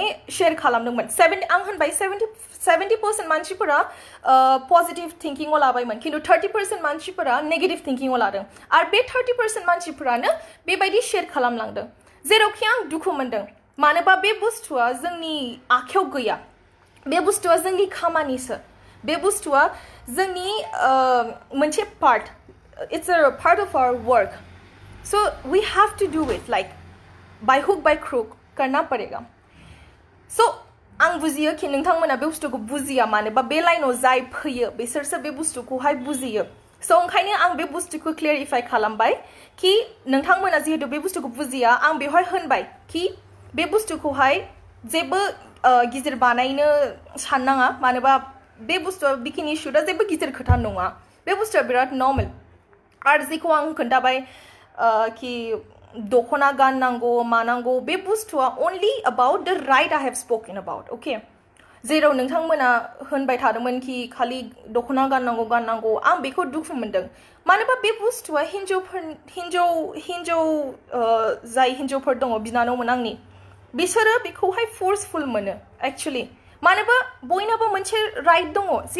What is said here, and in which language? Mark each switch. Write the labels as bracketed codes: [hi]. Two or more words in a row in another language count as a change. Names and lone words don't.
[brx] शेयार खालामदोंमोन आं होनबाय 70% मानसिफोरा [en] positive thinking [brx] लाबायमोन खिन्थु 30% मानसिफोरा [en] negative thinking [brx] लादों आरो बे 30% मानसिफोरानो बेबायदि शेयार खालामलांदों जेरावखि आं दुखु मोनदों मानोबा बे बुस्थुआ जोंनि आखायाव गैया बे बुस्थुआ जोंनि खामानिसो बे बुस्थुआ जोंनि मोनसे पार्ट [en] it's a part of our work so we have to do it like by hook by crook [hi] करना पड़ेगा [brx] सो आं बुजियो कि नोंथांमोना बे बुस्थुखौ बुजिया मानोबा बे लाइनाव जाय फैयो बिसोरसो बे बुस्थुखौहाय बुजियो So ओंखायनो आं बे बुस्थुखौ क्लियारिफाइ खालामबाय कि नोंथांमोना जिहेतु बे बुस्थुखौ बुजिया आं बेवहाय होनबाय कि बे बुस्थुखौहाय जेबो गिदिर बानायनो साननाङा मानोबा बे बुस्थुआ [en] bikini shoot [brx] जेबो गिदिर खोथा नङा बे बुस्थुआ बिराद नर्मेल आरो जेखौ आं खोन्थाबाय कि दखना गाननांगौ मानांगौ बे बुस्थुआ [en] only about the right I have spoken about okay [brx] जेराव नोंथांमोना होनबाय थादोंमोन कि खालि दखना गाननांगौ आं बेखौ दुखु मोनदों मानोबा बे बुस्थुआ हिन्जाव जाय हिन्जावफोर दङ बिनानावमोन आंनि बिसोरो बेखौहाय फोर्सफुल मोनो एक्चुअली मानोबा बयनाबो मोनसे राइट दङ जे